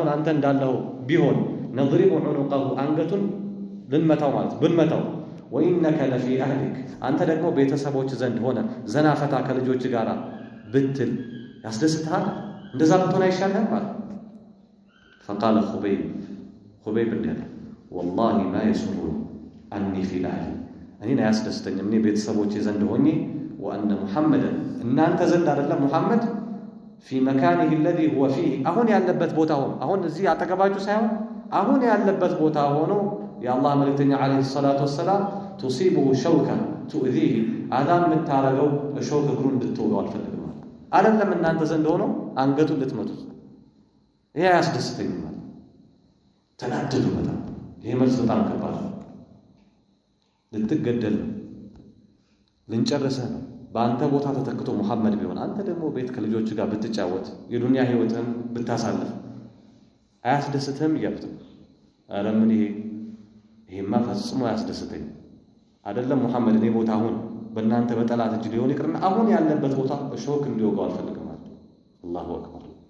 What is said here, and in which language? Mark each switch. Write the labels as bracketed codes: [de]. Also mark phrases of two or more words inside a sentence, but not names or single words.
[am] አንተ እንዳለው ቢሆን [ar] نضرب عنقه [am] አንገቱን ልንመታው ማለት ብንመታው [ar] وإنك لفي أهلك [am] አንተ ደግሞ ቤተሰቦች ዘንድ ሆነ ዘናፈታ ከልጆች ጋር ብትል ያስደስታል። እንደዛ ብትሆን አይሻልህም ማለት። [ar] فقال خبيب [am] እንዲህ አለ፣ [ar] والله ما يسرني أني في أهلي [am] እኔን አያስደስተኝም እኔ ቤተሰቦች ዘንድ ሆኜ [ar] وأن محمدا [am] እናንተ ዘንድ አይደለም ሙሐመድ [ar] في مكانه الذي هو فيه أهون [am] ያለበት ቦታ ሆኖ አሁን እዚህ አጠገባችሁ ሳይሆን አሁን ያለበት ቦታ ሆኖ የአላህ መልእክተኛ [ar] عليه الصلاة والسلام تصيبه شوكة تؤذيه [am] አዳም የምታረገው እሾህ እግሩን እንድትወጋው አልፈልግም አይደለም እናንተ ዘንድ ሆኖ አንገቱን ልትመቱት ይሄ ያስደስተኛል ተናደዱ በጣም ይሄ መልስ በጣም ከባድ ነው ልትገደል ልንጨርሰህ ነው በአንተ ቦታ ተተክቶ መሐመድ ቢሆን አንተ ደግሞ ቤት ከልጆች ጋር ብትጫወት የዱንያ ህይወትን ብታሳልፍ አያስደስትህም እያሉት ኧረ ምን ይሄማ ፈጽሞ አያስደስተኝ አይደለም መሐመድ እኔ ቦታ አሁን በእናንተ በጠላት እጅ ሊሆን ይቅርና አሁን ያለበት ቦታ እሾክ እንዲወጋው አልፈልግም ማለት [ar] الله أكبر